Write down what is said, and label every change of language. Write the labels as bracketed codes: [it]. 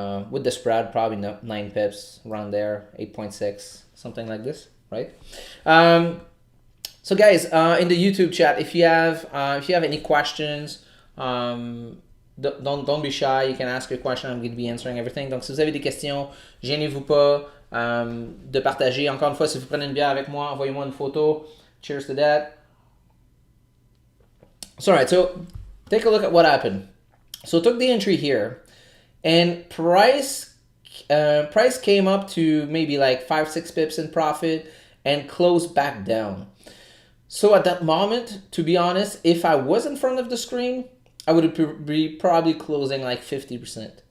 [en] With the spread, probably 9 pips around there, 8.6, something like this, right? So guys, in the YouTube chat, if you have any questions, don't be shy. You can ask a question. I'm going to be answering everything. [fr] Donc si vous avez des questions, gênez-vous pas de partager. Encore une fois, si vous prenez une bière avec moi, envoyez-moi une photo. [en] Cheers to that. So, all right, so take a look at what happened. So I took the entry here, and price came up to maybe like 5-6 pips in profit and closed back down. So at that moment, to be honest, if I was in front of the screen, I would be probably closing like 50%,